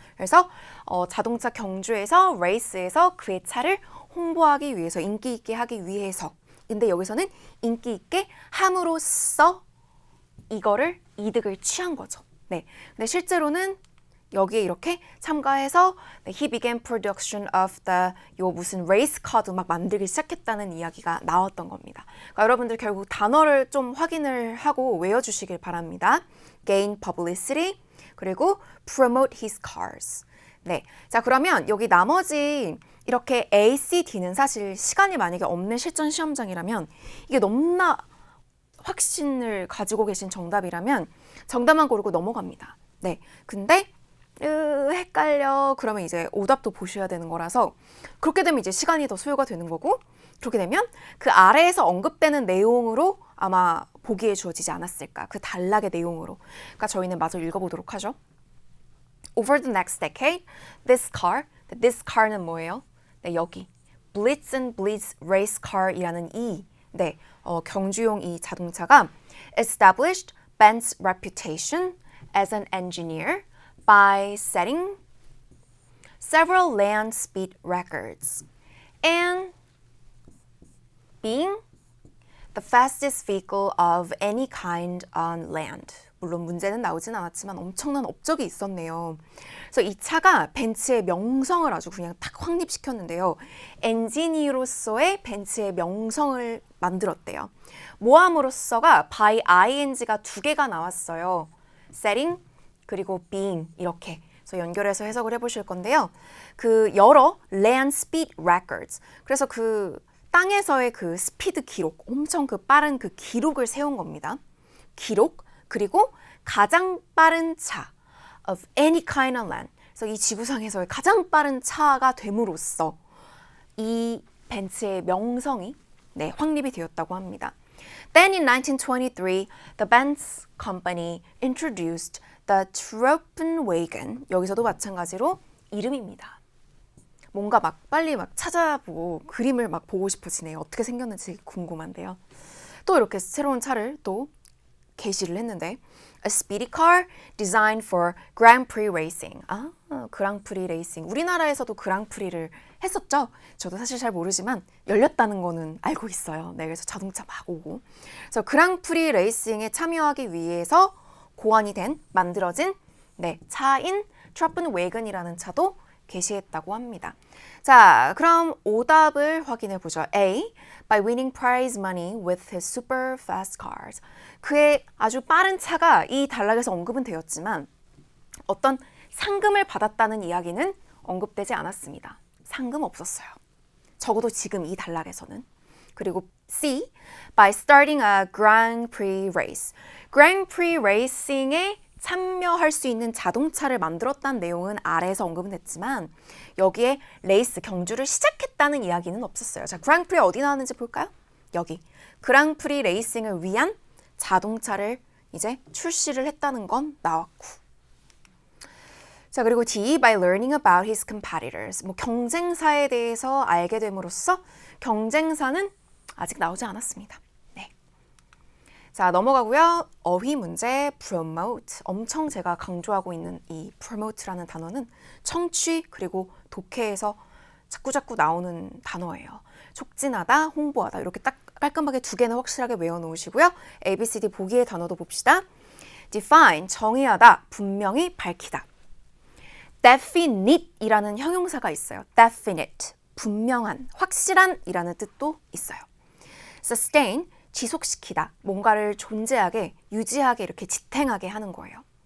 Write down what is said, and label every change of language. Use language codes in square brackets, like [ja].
[ko] 그래서 자동차 경주에서 레이스에서 그의 차를 홍보하기 위해서 인기 있게 하기 위해서 근데 여기서는 인기 있게 함으로써 이거를 이득을 취한 거죠. 네. 근데 실제로는 여기에 이렇게 참가해서 [en] he began production of the [ko] 요 무슨 레이스 카도 막 만들기 시작했다는 이야기가 나왔던 겁니다. 그러니까 여러분들 결국 단어를 좀 확인을 하고 외워주시길 바랍니다. [en] gain publicity 그리고 promote his cars. [ko] 네, 자 그러면 여기 나머지 이렇게 A, C, D는 사실 시간이 만약에 없는 실전 시험장이라면 이게 너무나 확신을 가지고 계신 정답이라면 정답만 고르고 넘어갑니다. 네, 근데 헷갈려. 그러면 이제 오답도 보셔야 되는 거라서 그렇게 되면 이제 시간이 더 소요가 되는 거고 그렇게 되면 그 아래에서 언급되는 내용으로 아마 보기에 주어지지 않았을까. 그 단락의 내용으로. 그러니까 저희는 마저 읽어보도록 하죠. [en] Over the next decade, this car [ko] 는 뭐예요? 네, 여기 [en] Blitz and Blitz Race Car [ko] 이라는 네, 경주용 이 자동차가 [en] established Ben's reputation as an engineer by setting several land speed records and being the fastest vehicle of any kind on land. [ko] 물론 문제는 나오진 않았지만 엄청난 업적이 있었네요. 그래서 이 차가 벤츠의 명성을 아주 그냥 딱 확립시켰는데요. 엔지니어로서의 벤츠의 명성을 만들었대요. 모함으로써가 by ing가 두 개가 나왔어요. setting 그리고 being 이렇게 그래서 연결해서 해석을 해보실 건데요. 그 여러 land speed records 그래서 그 땅에서의 그 스피드 기록 엄청 그 빠른 그 기록을 세운 겁니다. 기록 그리고 가장 빠른 차 [en] of any kind of land [ko] 그래서 이 지구상에서의 가장 빠른 차가 됨으로써 이 벤츠의 명성이 네, 확립이 되었다고 합니다. [en] Then in 1923, the Benz company introduced the Truppenwagen. [ko] 여기서도 마찬가지로 이름입니다. 뭔가 막 빨리 막 찾아보고 그림을 막 보고 싶어지네요. 어떻게 생겼는지 궁금한데요. 또 이렇게 새로운 차를 또 게시를 했는데 [en] A speedy car designed for Grand Prix racing. [ko] 그랑프리 레이싱. 우리나라에서도 그랑프리를 했었죠. 저도 사실 잘 모르지만 열렸다는 거는 알고 있어요. 네, 그래서 자동차 막 오고. 그래서 그랑프리 레이싱에 참여하기 위해서 고안이 된 만들어진 네, 차인 트러픈웨건이라는 차도 게시했다고 합니다. 자, 그럼 오답을 확인해 보죠. A. [en] By winning prize money with his super fast cars. [ko] 그의 아주 빠른 차가 이 단락에서 언급은 되었지만 어떤 상금을 받았다는 이야기는 언급되지 않았습니다. 상금 없었어요. 적어도 지금 이 단락에서는. 그리고 C. [en] By starting a Grand Prix race. [ko] Grand Prix racing에 참여할 수 있는 자동차를 만들었다는 내용은 아래에서 언급은 됐지만 여기에 레이스 경주를 시작했다는 이야기는 없었어요. 자, 그랑프리 어디 나왔는지 볼까요? 여기 그랑프리 레이싱을 위한 자동차를 이제 출시를 했다는 건 나왔고 자, 그리고 D. [en] By learning about his competitors. [ko] 뭐 경쟁사에 대해서 알게 됨으로써 경쟁사는 아직 나오지 않았습니다. 자, 넘어가고요. 어휘 문제 promote. 엄청 제가 강조하고 있는 이 promote라는 단어는 청취 그리고 독해에서 자꾸자꾸 나오는 단어예요. 촉진하다, 홍보하다 이렇게 딱 깔끔하게 두 개는 확실하게 외워놓으시고요. A, B, C, D 보기의 단어도 봅시다. define, 정의하다, 분명히 밝히다. definite이라는 형용사가 있어요. definite, 분명한, 확실한 이라는 뜻도 있어요. sustain, 지속시키다, 뭔가를 존재하게, 유지하게 이렇게 지탱하게 하는 거예요.